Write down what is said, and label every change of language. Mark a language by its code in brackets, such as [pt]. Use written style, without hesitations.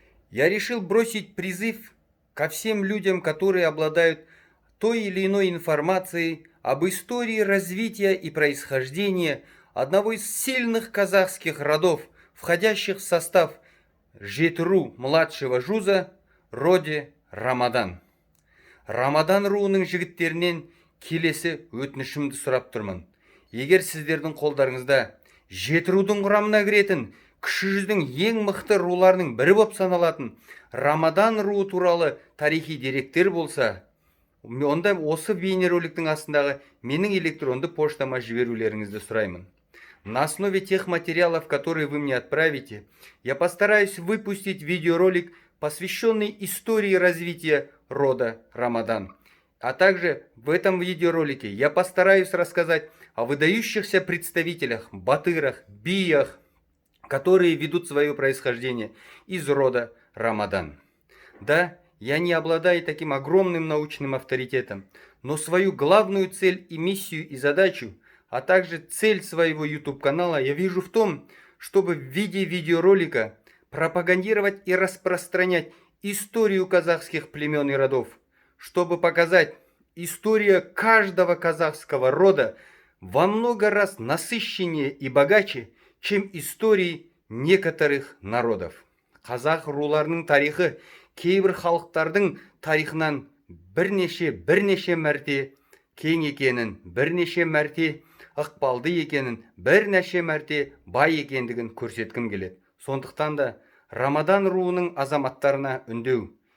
[ru] Я решил бросить призыв ко всем людям, которые обладают той или иной информацией об истории развития и происхождения одного из сильных казахских родов, входящих в состав Жетіру младшего жуза, роде Рамадан. [kk] Рамадан руының жігіттерінен келесі өтінішімді сұрап тұрмын. Егер сіздердің қолдарыңызда Жетірудың құрамына кіретін кіші жүздің ең мықты руларының бірі болып саналатын Рамадан руы туралы тарихи деректер болса, онда осы бейнероликтің астындағы менің электронды поштама жіберулеріңізді сұраймын. [ru] На основе тех материалов, которые вы мне отправите, я постараюсь выпустить видеоролик, посвященный истории развития рода Рамадан. А также в этом видеоролике я постараюсь рассказать о выдающихся представителях, батырах, биях, которые ведут свое происхождение из рода Рамадан. Да, я не обладаю таким огромным научным авторитетом, но свою главную цель и миссию и задачу, а также цель своего YouTube-канала я вижу в том, чтобы в виде видеоролика пропагандировать и распространять историю казахских племен и родов, чтобы показать, история каждого казахского рода во много раз насыщеннее и богаче, чем истории некоторых народов. [kk] Қазақ руларының тарихы кейбір халықтардың тарихынан бірнеше мәрте кең екенін, бірнеше мәрте ықпалды екенін, бірнеше мәрте бай екендігін көрсеткім келеді. Сондықтан да Рамадан руының азаматтарына үндеу.